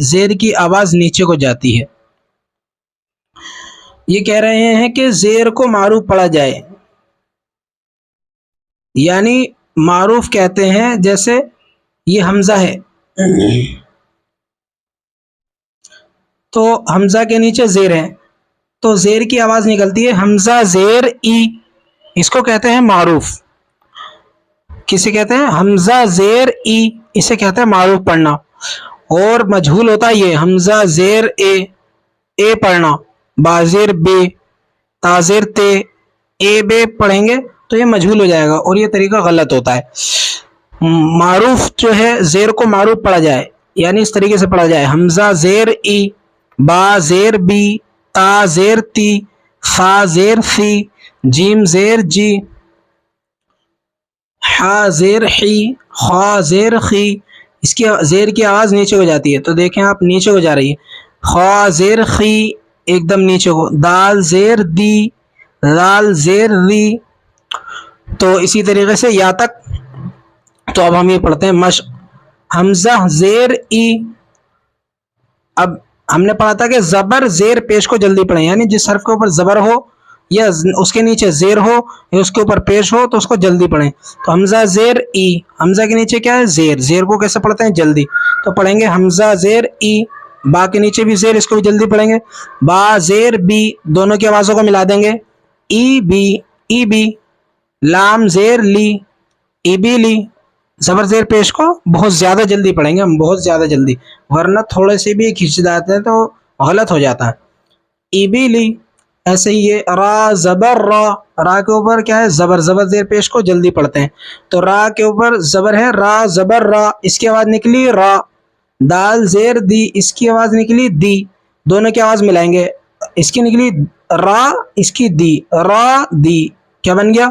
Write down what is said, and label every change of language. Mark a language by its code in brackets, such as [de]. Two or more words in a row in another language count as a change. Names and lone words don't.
[ur] زیر کی آواز نیچے کو جاتی ہے. یہ کہہ رہے ہیں کہ زیر کو معروف پڑھا جائے, یعنی معروف کہتے ہیں جیسے یہ حمزہ ہے تو حمزہ کے نیچے زیر ہے, تو زیر کی آواز نکلتی ہے حمزہ زیر ای. اس کو کہتے ہیں معروف. کسے کہتے ہیں؟ حمزہ زیر ای, اسے کہتے ہیں معروف پڑھنا. اور مجہول ہوتا ہے یہ حمزہ زیر اے, اے پڑھنا. با زیر بے, تا زیر تے, اے بے پڑھیں گے تو یہ مجہول ہو جائے گا, اور یہ طریقہ غلط ہوتا ہے. معروف جو ہے زیر کو معروف پڑھا جائے, یعنی اس طریقے سے پڑھا جائے حمزہ زیر ای, با زیر بی, تا زیر تی, فا زیر فی, جیم زیر جی, حا زیر حی, خا زیر خی. اس کی زیر کی آواز نیچے ہو جاتی ہے, تو دیکھیں آپ نیچے ہو جا رہی ہے. خا زیر خی ایک دم نیچے کو. دال زیر دی, لال زیر ری. تو اسی طریقے سے یا تک. تو اب ہم یہ پڑھتے ہیں مشق. حمزہ زیر ای. اب ہم نے پڑھا تھا کہ زبر زیر پیش کو جلدی پڑھیں, یعنی جس حرف کے اوپر زبر ہو یا اس کے نیچے زیر ہو یا اس کے اوپر پیش ہو تو اس کو جلدی پڑھیں. تو حمزہ زیر ای, حمزہ کے نیچے کیا ہے؟ زیر. زیر کو کیسے پڑھتے ہیں؟ جلدی. تو پڑھیں گے حمزہ زیر ای. با کے نیچے بھی زیر, اس کو بھی جلدی پڑھیں گے. با زیر بی, دونوں کی آوازوں کو ملا دیں گے ای بی. ایبی، لام زیر لی، ایبیلی. زبر زیر پیش کو بہت زیادہ جلدی پڑھیں گے ہم، بہت زیادہ جلدی، ورنہ تھوڑے سے بھی کھنچ جاتے ہیں تو غلط ہو جاتا ہے. ایبیلی. ایسے ہی یہ را زبر را، را کے اوپر کیا ہے زبر، زبر زیر پیش کو جلدی پڑھتے ہیں تو را کے اوپر زبر ہے، را زبر را، اس کی آواز نکلی را. دال زیر دی، اس کی آواز نکلی دی، دونوں کی آواز ملائیں گے، اس کی نکلی را، اس کی دی، را دی. کیا بن گیا؟